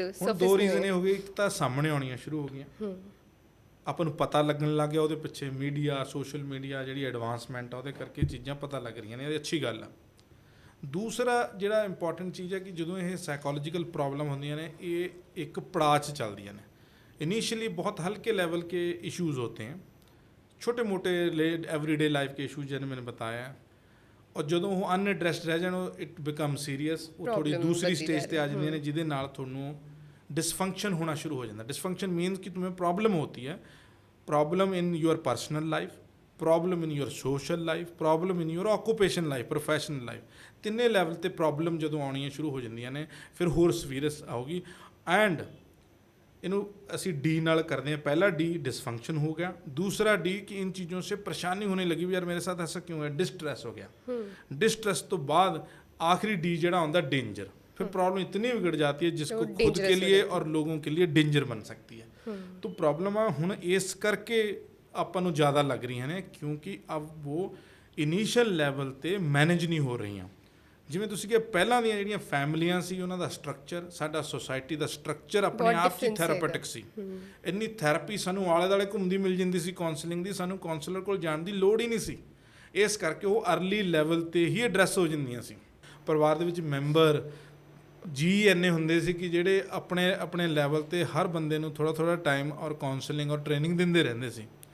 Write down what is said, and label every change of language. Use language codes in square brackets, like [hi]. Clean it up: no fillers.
[pa] ਹੁਣ ਦੋ ਰੀਜ਼ਨ ਇਹ ਹੋ ਗਏ। ਇੱਕ ਤਾਂ ਸਾਹਮਣੇ ਆਉਣੀਆਂ ਸ਼ੁਰੂ ਹੋ ਗਈਆਂ, ਆਪਾਂ ਨੂੰ ਪਤਾ ਲੱਗਣ ਲੱਗ ਗਿਆ, ਉਹਦੇ ਪਿੱਛੇ ਮੀਡੀਆ, ਸੋਸ਼ਲ ਮੀਡੀਆ ਜਿਹੜੀ ਐਡਵਾਂਸਮੈਂਟ ਆ ਉਹਦੇ ਕਰਕੇ ਚੀਜ਼ਾਂ ਪਤਾ ਲੱਗ ਰਹੀਆਂ ਨੇ, ਇਹ ਅੱਛੀ ਗੱਲ ਆ। ਦੂਸਰਾ ਜਿਹੜਾ ਇੰਪੋਰਟੈਂਟ ਚੀਜ਼ ਹੈ ਕਿ ਜਦੋਂ ਇਹ ਸਾਈਕੋਲੋਜੀਕਲ ਪ੍ਰੋਬਲਮ ਹੁੰਦੀਆਂ ਨੇ ਇਹ ਇੱਕ ਪੜਾਅ 'ਚ ਚੱਲਦੀਆਂ ਨੇ। [hi] इनिशियली बहुत हल्के लेवल के इश्यूज़ होते हैं, छोटे मोटे एवरीडे लाइफ के इशूज़ जिन्हें मैंने बताया, और [pa] ਜਦੋਂ ਉਹ ਅਨਐਡਰੈਸਡ ਰਹਿ ਜਾਣ [en] it become serious, [pa] ਉਹ ਥੋੜੀ ਦੂਸਰੀ ਸਟੇਜ ਤੇ ਆ ਜਾਂਦੀਆਂ ਨੇ ਜਿਹਦੇ ਨਾਲ ਤੁਹਾਨੂੰ [hi] डिसफंक्शन होना शुरू हो जाता है। डिसफंक्शन मीन्स कि तुम्हें प्रॉब्लम होती है, [en] problem in your personal life, problem in your social life, problem in your occupation life, professional life, [pa] ਤਿੰਨੇ ਲੈਵਲ ਤੇ ਪ੍ਰੋਬਲਮ ਜਦੋਂ ਆਉਣੀਆਂ ਸ਼ੁਰੂ ਹੋ ਜਾਂਦੀਆਂ ਨੇ ਫਿਰ ਹੋਰ ਸੀਰੀਅਸ ਆਉਗੀ। ਐਂਡ ਇਹਨੂੰ ਅਸੀਂ डी ਨਾਲ [hi] करते हैं। पहला डी डिसफंक्शन हो गया, दूसरा डी कि इन चीज़ों से परेशानी होने लगी भी यार मेरे साथ ऐसा क्यों है, डिस्ट्रेस हो गया। डिस्ट्रेस तो बाद आखिरी डी जड़ा होता डेंजर, फिर प्रॉब्लम इतनी बिगड़ जाती है जिसको खुद के लिए और लोगों के लिए डेंजर बन सकती है। तो प्रॉब्लम हुण इस करके [pa] ਆਪਾਂ ਨੂੰ [hi] ज़्यादा लग रही हैं क्योंकि अब वो इनिशियल ਲੈਵਲ ਤੇ मैनेज नहीं हो रही। [pa] ਜਿਵੇਂ ਤੁਸੀਂ ਕਿ ਪਹਿਲਾਂ ਦੀਆਂ ਜਿਹੜੀਆਂ ਫੈਮਲੀਆਂ ਸੀ ਉਹਨਾਂ ਦਾ ਸਟਰਕਚਰ, ਸਾਡਾ ਸੋਸਾਇਟੀ ਦਾ ਸਟਰਕਚਰ ਆਪਣੇ ਆਪ 'ਚ ਥੈਰਾਪੈਟਿਕ ਸੀ। ਇੰਨੀ ਥੈਰੇਪੀ ਸਾਨੂੰ ਆਲੇ ਦੁਆਲੇ ਘੁੰਮਦੀ ਮਿਲ ਜਾਂਦੀ ਸੀ ਕਾਉਂਸਲਿੰਗ ਦੀ, ਸਾਨੂੰ ਕਾਉਂਸਲਰ ਕੋਲ ਜਾਣ ਦੀ ਲੋੜ ਹੀ ਨਹੀਂ ਸੀ। ਇਸ ਕਰਕੇ ਉਹ ਅਰਲੀ ਲੈਵਲ ਤੇ ਹੀ ਐਡਰੈਸ ਹੋ ਜਾਂਦੀਆਂ ਸੀ। ਪਰਿਵਾਰ ਦੇ ਵਿੱਚ ਮੈਂਬਰ ਜੀ ਇੰਨੇ ਹੁੰਦੇ ਸੀ ਕਿ ਜਿਹੜੇ ਆਪਣੇ ਆਪਣੇ ਲੈਵਲ ਤੇ ਹਰ ਬੰਦੇ ਨੂੰ ਥੋੜ੍ਹਾ ਥੋੜ੍ਹਾ ਟਾਈਮ ਔਰ ਕਾਉਂਸਲਿੰਗ ਔਰ ਟ੍ਰੇਨਿੰਗ ਦਿੰਦੇ ਰਹਿੰਦੇ ਸੀ।